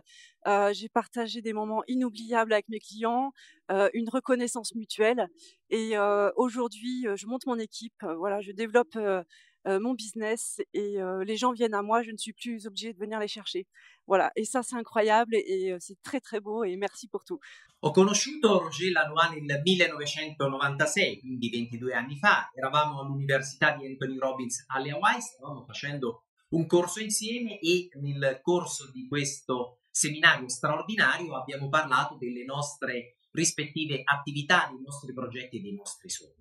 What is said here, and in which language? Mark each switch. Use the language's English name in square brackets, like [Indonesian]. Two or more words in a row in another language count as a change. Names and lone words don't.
[French] J'ai partagé des moments inoubliables avec mes clients, une reconnaissance mutuelle. Et aujourd'hui, je monte mon équipe. Voilà, je développe mon business et les gens viennent à moi. Je ne suis plus obligée de venir les chercher. Voilà, et ça c'est incroyable et c'est très très beau et merci pour tout. [Italian] Ho conosciuto Roger Lannoy nel 1996, quindi 22 anni fa. Eravamo all'Università di Anthony Robbins alle Hawaii, stavamo facendo un corso insieme e nel corso di questo seminario straordinario abbiamo parlato delle nostre rispettive attività, dei nostri progetti e dei nostri sogni.